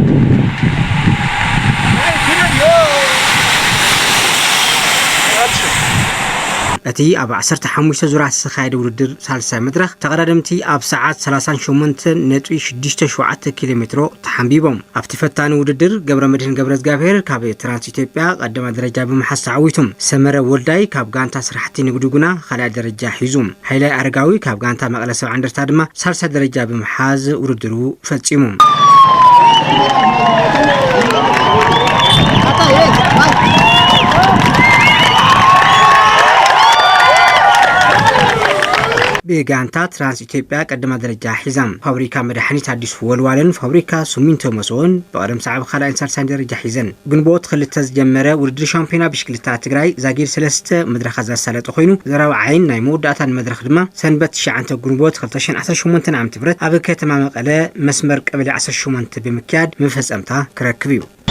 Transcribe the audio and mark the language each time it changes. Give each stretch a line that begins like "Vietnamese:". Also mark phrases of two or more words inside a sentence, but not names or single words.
Tigrinya: እቲ ኣብ 15 ዙራት ዝተኻየደ ውድድር ሳልሳይ መድረኽ ተቀዳድምቲ ኣብ ሰዓት 38.67 ኪሎ ሜትሮ ተሓንቢቦም ኣብቲ ፈታኒ ውድድር ገብረ መድህን ገብረ እግዚአብሔር ካብ ትራንስ ኢትዮጵያ ቀዳማይ ደረጃ ብምሓዝ ተዓዊቶም ሰመረ ወልዳይ ካብ ጋንታ ስራሕቲ ንግዲ ጉና ካልኣይ ደረጃ ሒዙ ሃይላይ አረጋዊ ካብ ጋንታ መቀለ 70 እንደርታ ድማ ሳልሳይ ደረጃ ብምሓዝ ውድድሩ ፈጺሙ በጋንታ ትራንስ ኢትዮጵያ ቀዳማይ ደረጃ ሒዛም ፋብሪካ መድኃኒት አዲስ ወልዋለን ፋብሪካ ሲሚንቶ መስዎን በቀደም ሰዓብ ካልኣይን ሳልሳይን ደረጃ ሒዘን ግንቦት ክልተ ዝጀመረ ውድድር ሻምፒዮና ብሽክሌታ ትግራይ ዛጊር 3 መድረኻት ዘሳለጠ ኮይኑ ዘራብዓይን ናይ መወዳእታን መድረኽ ድማ ሰንበት 9 ግንቦት 2018 ዓ.ም ኣብ ከተማ መቀለ መስመር ቀበሌ 18 ብምክያድ መፈጸምታ ክረክብ እዩ